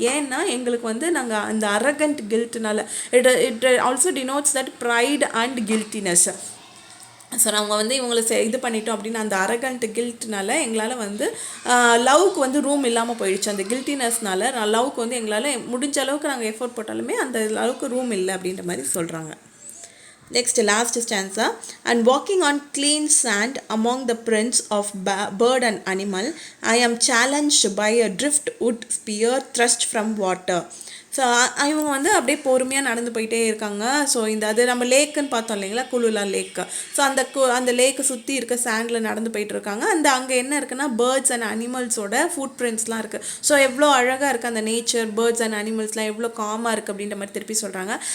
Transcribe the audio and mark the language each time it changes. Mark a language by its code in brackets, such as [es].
[ta] ஏன்னா எங்களுக்கு வந்து நாங்கள் அந்த arrogant கில்ட்னால [en] It also denotes that pride and guiltiness. [ta] So நாங்கள் வந்து இவங்களை இது பண்ணிட்டோம் அப்படின்னு அந்த அரகண்ட் கில்ட்னால எங்களால் வந்து லவ்க்கு வந்து ரூம் இல்லாமல் போயிடுச்சு. அந்த கில்ட்டினஸ்னால லவ்க்கு வந்து எங்களால் முடிஞ்ச அளவுக்கு நாங்கள் எஃபோர்ட் போட்டாலுமே அந்த அளவுக்கு ரூம் இல்லை அப்படின்ற மாதிரி சொல்கிறாங்க. [en] Next, last stanza. And walking on clean sand among the prints of bird and animal, I am challenged by a driftwood spear thrust from water. [ta] So இவங்க வந்து அப்படியே பொறுமையாக நடந்து போயிட்டே இருக்காங்க. ஸோ அது நம்ம லேக்குன்னு பார்த்தோம் இல்லைங்களா, குலுலா லேக்கு. ஸோ அந்த லேக்கை சுற்றி இருக்க சாண்டில் நடந்து போயிட்டு இருக்காங்க. அங்கே என்ன இருக்குன்னா பேர்ட்ஸ் அண்ட் அனிமல்ஸோட ஃபுட் பிரிண்ட்ஸ்லாம் இருக்குது. ஸோ எவ்வளோ அழகாக இருக்குது அந்த நேச்சர், பேர்ட்ஸ் அண்ட் அனிமல்ஸ்லாம் எவ்வளோ காமாக இருக்குது அப்படின்ற மாதிரி திருப்பி சொல்கிறாங்க.